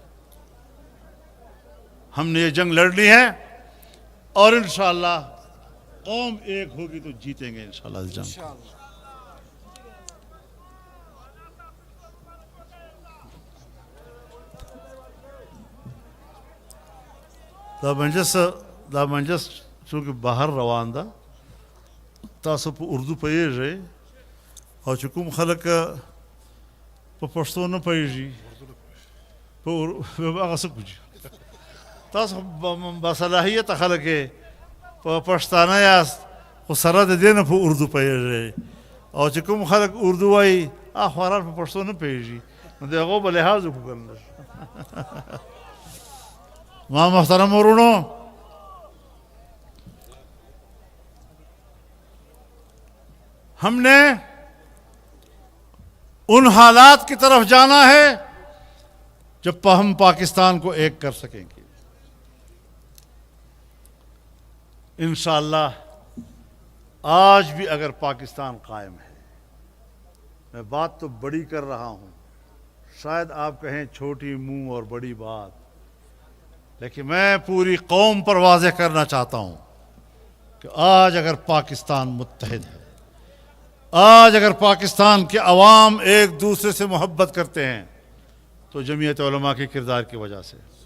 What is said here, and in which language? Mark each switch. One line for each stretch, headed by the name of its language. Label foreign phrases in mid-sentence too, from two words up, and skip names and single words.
Urdu: ہم نے یہ جنگ لڑ لی ہے اور
Arabic: انشاءاللہ
Urdu: قوم ایک ہوگی تو جیتیں گے
Arabic: انشاءاللہ
Urdu: اس جنگ.
Arabic: انشاءاللہ.
Pashto: دا منجس چونکہ باہر روان دا تاسو په اردو پوهیږئ او چې کوم خلک په پښتو نه پوهیږي په هغه څه کوي تاسو باصلاحیته خلک په پښتانه یاست خو سره د دې نه په اردو پوهیږئ او چې کوم خلک اردو وایي خواران په پښتو نه پوهیږي نو د هغو به لحاظ وکړو. ما محترم ورونو،
Urdu: ہم نے ان حالات کی طرف جانا ہے جب ہم پاکستان کو ایک کر سکیں گے.
Arabic: انشاءاللہ
Urdu: آج بھی اگر پاکستان قائم ہے، میں بات تو بڑی کر رہا ہوں، شاید آپ کہیں چھوٹی منہ اور بڑی بات، لیکن میں پوری قوم پر واضح کرنا چاہتا ہوں کہ آج اگر پاکستان متحد ہے، آج اگر پاکستان کے عوام ایک دوسرے سے محبت کرتے ہیں تو جمعیت علماء کے کردار کی وجہ سے.